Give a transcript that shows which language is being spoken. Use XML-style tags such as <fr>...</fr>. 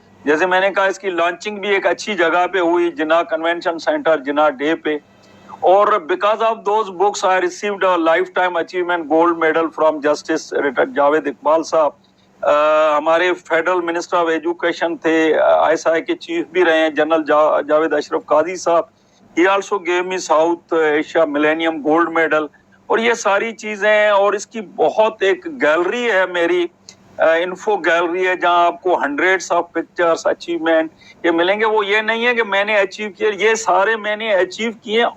<ur>جیسے میں نے کہا اس کی لانچنگ بھی ایک اچھی جگہ پہ ہوئی، جنا کنونشن سینٹر جنا ڈے پہ.</ur> <en>اور because of those books I received a lifetime achievement gold medal from justice retired Javed Iqbal sahab.</en> <ur>ہمارے فیڈرل منسٹر آف ایجوکیشن تھے، ISI کے چیف بھی رہے ہیں جنرل جاوید اشرف قاضی صاحب.</ur> <en>He also gave me South Asia Millennium Gold Medal.</en> <ur>اور یہ ساری چیزیں، اور اس کی بہت ایک گیلری ہے میری، انفو گیلری ہے جہاں آپ کو</ur> <en>hundreds of pictures</en> <ur>اچیومنٹ یہ ملیں گے. وہ یہ نہیں ہے کہ میں نے اچیو کیا، یہ سارے میں نے اچیو کیے.</ur>